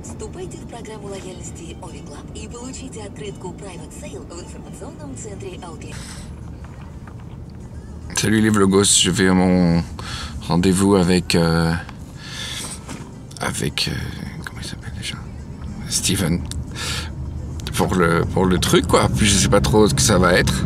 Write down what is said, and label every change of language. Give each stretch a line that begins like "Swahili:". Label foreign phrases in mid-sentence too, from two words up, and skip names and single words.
Russian: Вступайте в программу лояльности Ovi Club и получите открытку Private Sale в информационном центре Outlet.
French: Salut les vlogos, je vais à mon rendez-vous avec comment il s'appelle déjà, Steven, pour le truc quoi. Puis je sais pas trop ce que ça va être.